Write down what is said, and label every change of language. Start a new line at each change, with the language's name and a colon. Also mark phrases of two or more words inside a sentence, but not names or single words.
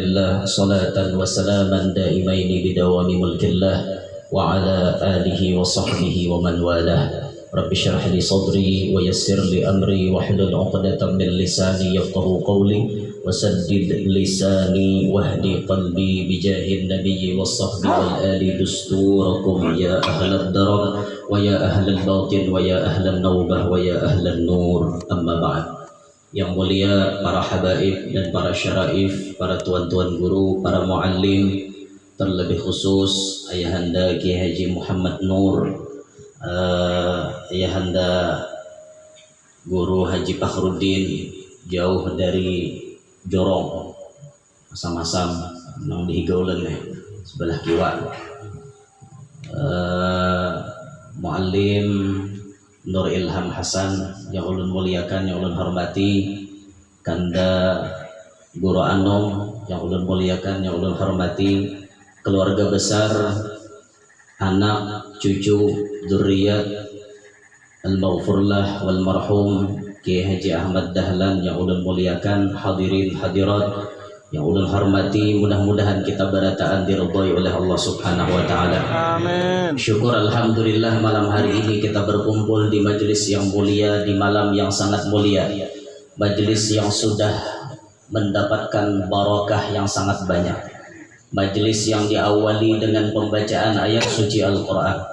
Arabic: الله صلاة وسلاما دائمين بدوام ملك الله وعلى آله وصحبه ومن والاه رب اشرح لي صدري ويسر لي أمري واحلل عقدة من لساني يفقهوا قولي وسدد لساني واهدي قلبي بجاه النبي والصحب والآل دستوركم يا أهل الدرر ويا أهل الباطن ويا أهل النوبة ويا أهل النور أما بعد.
Indonesian: Yang mulia para habaib dan para syaraif, para tuan-tuan guru, para muallim, terlebih khusus Ayahanda Kiai Haji Muhammad Nur, Ayahanda Guru Haji Fakhruddin, jauh dari Jorong,
Banjar: masam-masam nang dihigaulan sebelah kiwa.
Indonesian: Muallim Nur Ilham Hasan yang ulun muliakan, yang ulun hormati, Kanda Guru Anom yang ulun muliakan, yang ulun hormati, keluarga besar, anak, cucu,
Arabic: dzurriyyat al-maghfurlah wal marhum
Indonesian: Kiai Haji Ahmad Dahlan yang ulun muliakan, hadirin hadirat yang ulun hormati, mudah-mudahan kita berataan diridhai oleh Allah
Arabic: Subhanahu wa taala.
Indonesian: Amin. Syukur alhamdulillah malam hari ini kita berkumpul di majelis yang mulia, di malam yang sangat mulia. Majelis yang sudah mendapatkan barakah yang sangat banyak. Majelis yang diawali dengan pembacaan ayat suci Al-Qur'an.